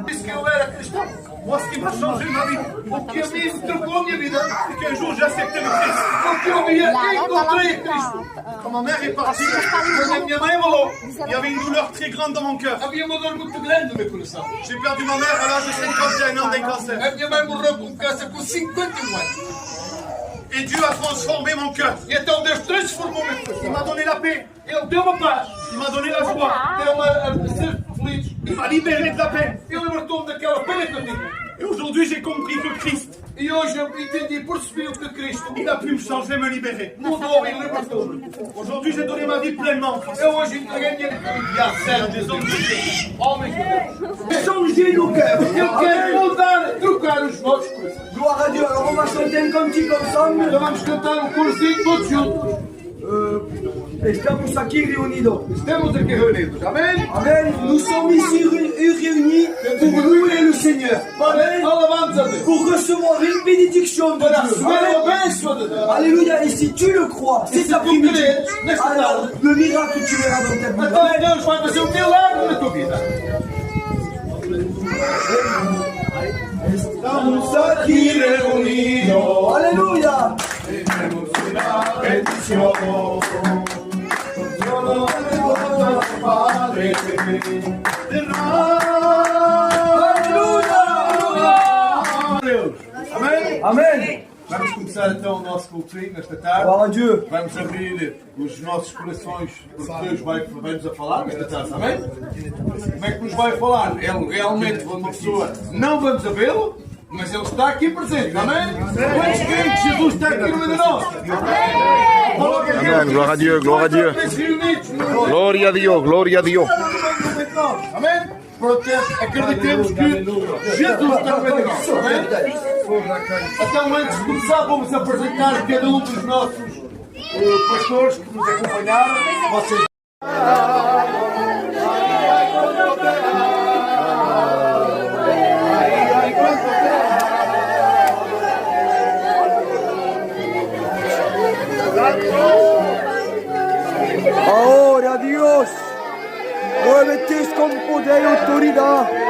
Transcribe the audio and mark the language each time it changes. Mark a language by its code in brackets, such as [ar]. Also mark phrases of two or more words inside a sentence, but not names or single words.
[pt] Disse que eu era cristão. [fr] Moi, ce qui m'a changé ma vie, [pt] O que a mim trocou a minha vida. [fr] c'est qu'un jour j'ai accepté le Christ. [pt] Porque eu encontrei Cristo. [fr] Quand ma mère est partie, [pt] Quando a minha mãe morreu, [fr] il y avait une douleur très grande dans mon cœur. [pt] havia uma dor muito grande no meu coração. [fr] J'ai perdu ma mère à l'âge de 51 ans d'un cancer. [pt] A minha mãe morreu com câncer com 51 anos. [fr] Et Dieu a transformé mon cœur. [pt] E então Deus transformou meu [fr] Il [pt] coração. [fr] m'a donné la paix. [pt] Ele deu-me a paz. [fr] Il m'a donné la joie. [pt] Deu-me a ser feliz. [fr] Il m'a libéré de la peine. [pt] Ele libertou-me daquela pena que eu tinha. [fr] Et aujourd'hui, j'ai compris que Christ, [pt] E hoje eu entendi e percebi o que Cristo [fr] il a pu me changer, me libérer. [pt] mudou e libertou-me. [fr] Aujourd'hui, j'ai donné ma vie pleinement au Christ. [pt] Eu hoje entreguei a minha vida a sério, [fr] Des hommes de Dieu. [pt] homens de Deus. [fr] Changer nos cœurs. [pt] Eu quero mudar, trocar os nossos corações. [fr] Gloire à Dieu. Alors on va chanter un cantique ensemble. [pt] Então vamos cantar um corzinho todos juntos. [es] Estamos aquí reunidos. [pt] Estamos aqui reunidos, amém? Amen. [fr] Nous sommes ici réunis pour louer le Seigneur. Amen. [es] Alabamos a Deus. [fr] Pour recevoir une bénédiction de [pt] Para [fr] Dieu. [pt] receber a bênção de Deus. [fr] Alléluia. Et si tu le crois, [pt] E [fr] c'est [pt] se tu [fr] après-midi. [pt] creres nesta [fr] Alors, [pt] tarde, [fr] le miracle tu verras dans ta vie. [pt] então Deus vai fazer um milagre na tua vida. Estamos aqui reunidos. [fr] Alléluia. [es] Tenemos una bendición. Solo el Padre. [pt] Deus. Amém? Amen. Vamos começar então o nosso cultinho nesta tarde. [fr] Gloire à Dieu. [pt] Vamos abrir os nossos corações, porque Deus vai-nos a falar nesta tarde, amém? Como é que nos vai falar? Ele realmente, uma pessoa, não vamos a vê-lo, mas Ele está aqui presente, amém? Quantos creem que Jesus está aqui no meio de nós? Amém, glória a Deus, glória a Deus. Glória a Deus, glória a Deus. Amém? Portanto, acreditemos que Jesus está no meio de nós, amém? Então, antes de começar, vamos apresentar cada um dos nossos pastores que nos acompanharam. Vocês... [es] Ahora Dios, muévete con poder y autoridad.